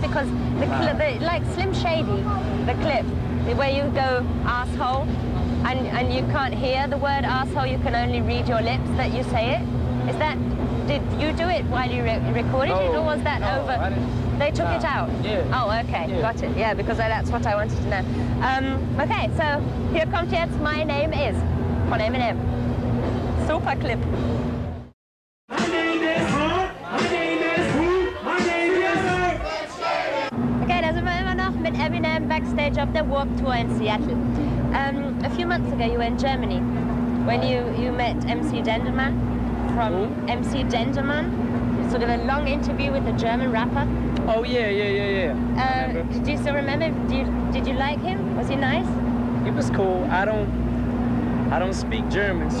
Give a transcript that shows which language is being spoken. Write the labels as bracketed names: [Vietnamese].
[English] Because like Slim Shady, the clip where you go asshole, and you can't hear the word asshole, you can only read your lips that you say it. Did you do it while you recorded it, or was that over? They took it out? Yeah. Oh, okay, Yeah. got it. Yeah, because that's what I wanted to know. [German] Okay, so hier kommt jetzt My Name Is von Eminem. Super Clip. [English] My name is Hart. My name is who? My name is [German] Okay, da sind wir immer noch mit Eminem backstage auf der Warped Tour in Seattle. [English] A few months ago you were in Germany when you met MC Denderman from Who? MC Denderman. Sort of a long interview with a German rapper. Oh yeah. I remember. Do you still remember? Did you like him? Was he nice? He was cool. I don't speak German, so